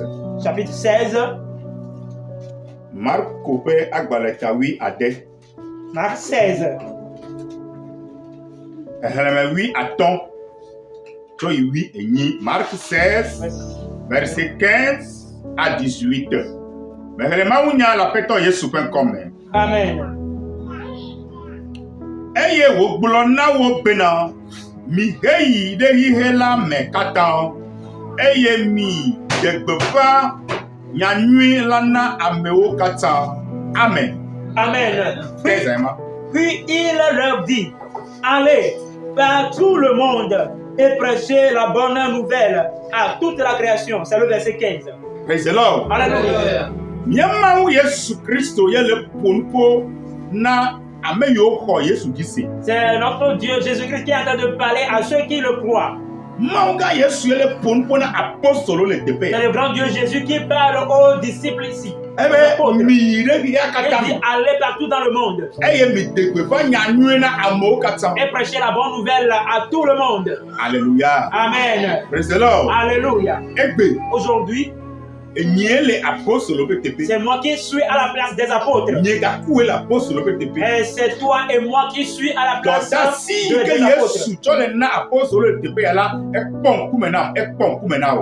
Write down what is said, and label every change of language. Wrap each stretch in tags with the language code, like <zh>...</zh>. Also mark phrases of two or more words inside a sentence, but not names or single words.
<fr>Chapitre 16. Marc 16. Marc 16, verset 15 à 18. Amen.</fr> <ee>Eye wo gblɔ na wo bena mi heyi ɖe xixe la me katã eye mi de gbeƒã nyanyui la na amewo katã. Amen. Amen.</ee> <fr>Puis il leur dit, allez par tout le monde et prêchez la bonne nouvelle à toute la création. C'est le verset 15.</fr> <en>Praise the Lord.</en> <fr>Alléluia.</fr> <ee>Nyamawu Yesu Kristo yele ponpo na</ee> <fr>c'est notre Dieu Jésus-Christ qui est en train de parler à ceux qui le croient. C'est le grand Dieu Jésus qui parle aux disciples ici. Il dit allez partout dans le monde et prêcher la bonne nouvelle à tout le monde. Alléluia. Amen.</fr> <en>Praise the Lord.</en> <fr>Alléluia. Aujourd'hui, c'est moi qui suis à la place des apôtres. Et c'est toi et moi qui suis à la place des apôtres.</fr>